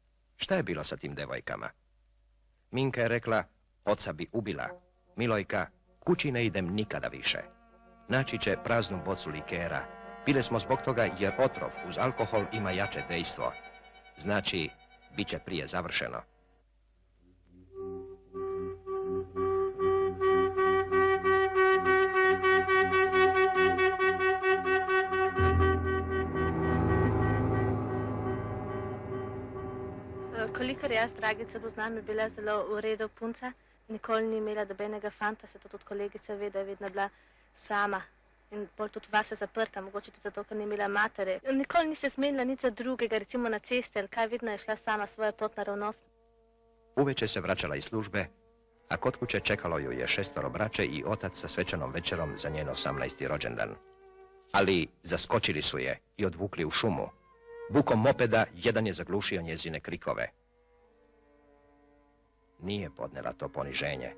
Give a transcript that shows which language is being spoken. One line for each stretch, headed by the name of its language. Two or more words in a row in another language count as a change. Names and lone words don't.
Croatian: Šta je bilo sa tim devojkama? Minka je rekla, oca bi ubila. Milojka, kući ne idem nikada više. Naći će praznu bocu likera. Pile smo zbog toga jer otrov uz alkohol ima jače dejstvo. Znači, bit će prije završeno.
Slovenian: Kolikor jaz Dragico poznam, je bila zelo v redu punca. Nikoli ni imela dobenega fanta, se to tudi kolegica ve, da je vedno bila sama. In bolj tudi vase zaprta, mogoče tudi zato, ker ni imela matere. Nikoli ni se zmenila nič za drugega, recimo na cesti ali kaj, vedno je šla sama svojo pot naravnost.
Croatian: Uveče se vraćala iz službe, a kod kuće čekalo ju je 6 braće i otac sa svečanom večerom za njen 18. rođendan. Ali zaskočili su je i odvukli u šumu. Bukom mopeda jedan je zaglušio njezine krikove. Nije podnela to poniženje.